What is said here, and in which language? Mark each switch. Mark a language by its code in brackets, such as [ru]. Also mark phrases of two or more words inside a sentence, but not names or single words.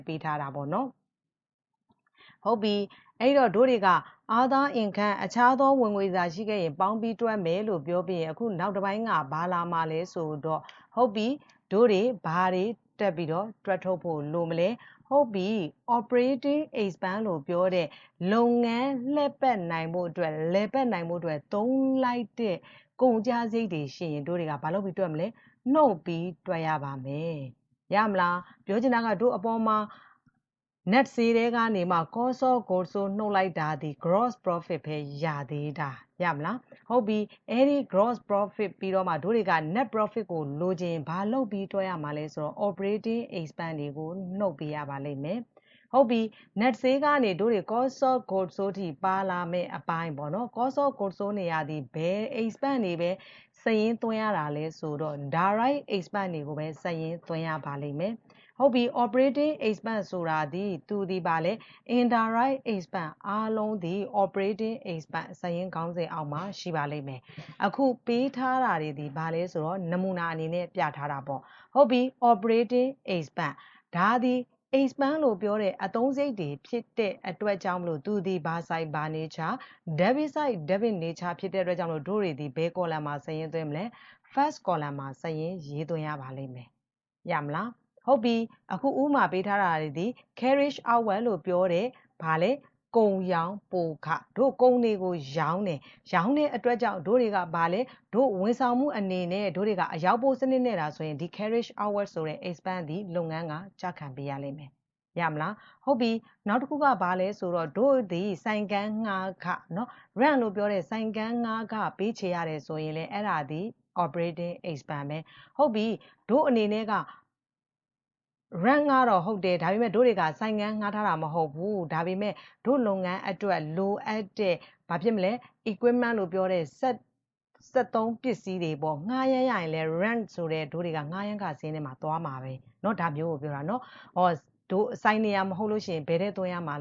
[my] ပေးထားတာပေါ့နော်ဟုတ်ပြီအဲ့တော့တို့တွေကအာသာအင်ခန့်အခြားသောဝင်ငွေစာရှိခဲ့ရင်ပေါင်းပြီးတွက်မယ်လို့ပြောပြီးရင်အခုနောက်တစ်ပိုင်းကဘာလာမှာလဲဆိုတော့ဟုတ်ပြီတို့တွေဘာတွေတက်ပြီးတော့တွက်ထုတ်ဖို့လိုမလဲဟုတ်ပြီ [en] operating expense [my] လို့ပြောတဲ့လုပ်ငန်းလှည့်ပတ်နိုင်ဖို့အတွက်လဲပတ်နိုင်ဖို့အတွက်သုံးလိုက်တဲ့ကုန်ကျစရိတ်တွေရှိရင်တို့တွေကဘာလုပ်ပြီးတွက်မလဲနှုတ်ပြီးတွက်ရပါမယ်ရမလားပြောချင်တာ ကတို့အပေါ်မှာ net ဈေးထဲကနေမှ [en] cost of goods sold [my] နှုတ်လိုက်တာဒီ [en] gross profit [my] ပဲရသေးတာရမလားဟုတ်ပြီအဲ့ဒီ [en] gross profit [my] ပြီးတော့မှတို့တွေက [en] net profit [my] ကိုလိုချင်ဘာလုပ်ပြီးတွက်ရမှာလဲဆိုတော့ [en] operating expense [my] တွေကိုနှုတ်ပေးရပါလိမ့်မယ်ဟုတ်ပြီ net ဈေးကနေတို့တွေ [en] cost of goods sold [my] ထိပါလာမယ့်အပိုင်းပေါ့နော် cost [en] of goods sold [my] နေရာဒီဘယ် expense တွေပဲစာရင်းသွင်းရတာလဲဆိုတော့ [en] direct expense [my] တွေကိုပဲစာရင်းသွင်းရပါလိမ့်မယ်ဟုတ်ပြီ [en] operating expense [my] ဆိုတာဒီသူဒီပါလေ [en] indirect expense [my] အားလုံးဒီ [en] operating expense [my] စာရင်းကောင်းစဉ်အောက်မှာရှိပါလိမ့်မယ်အခုပေး ထားတာတွေဒီဘာလဲဆိုတော့နမူနာအနေနဲ့ပြထားတာပေါ့ဟုတ်ပြီ [en] operating expense [my] ဒါဒီ expense လို့ပြောတဲ့အသုံးစရိတ်တွေဖြစ်တဲ့အတွက်ကြောင့်မလို့သူဒီဘာ side ဘာ nature [en] debit side debit nature [my] ဖြစ်တဲ့အတွက်ကြောင့်မလို့တို့တွေဒီဘယ် column မှာစာရင်းသွင်းမလဲ [en] first column [my] မှာစာရင်းရေးသွင်းရပါလိမ့်မယ်ရမလားဟုတ်ပြီအခုဥမာပေးထားတာတွေ ဒီ [en] carriage outward [my] လို့ပြောတဲ့ဘာလဲကုန်ရောင်းပိုခတို့ကုန်တွေကိုရောင်းတယ်ရောင်းတဲ့အတွက်ကြောင့်တို့တွေကဘာလဲတို့ဝန်ဆောင်မှုအနေနဲ့တို့တွေကအရောက်ပို့စနစ်နဲ့တာဆိုရင်ဒီ [en] carriage outward [my] ဆိုတဲ့ expense ဒီလုပ်ငန်းကကြခံပေးရလိမ့်မယ်ရမလားဟုတ်ပြီနောက်တစ်ခုကဘာလဲဆိုတော့တို့ဒီဆိုင်ကန်းငှားခเนาะ rent လို့ပြောတဲ့ဆိုင်ကန်းငှားခပေးချေရတယ်ဆိုရင်လေအဲ့ဒါဒီ [en] operating expense [my] ပဲဟုတ်ပြီတို့အနေနဲ့က rent ကတော့ဟုတ်တယ်ဒါပေမဲ့တို့တွေကဆိုင်ငန်းငှားထားတာမဟုတ်ဘူးဒါပေမဲ့တို့လုပ်ငန်းအတွက်လိုအပ်တဲ့ဘာဖြစ်မလဲ equipment လို့ပြောတဲ့ဆက်သုံးပစ္စည်းတွေပေါ့ငှား ရမ်းရရင်လဲ rent ဆိုတဲ့တို့တွေကငှားရမ်းခဈေးထဲမှာသွားမှာပဲเนาะဒါမျိုးကိုပြောတာเนาะတို့ဆိုင်နေရမဟုတ်လို့ရှိရင်ဘယ်တဲ့သွင်းရမှာ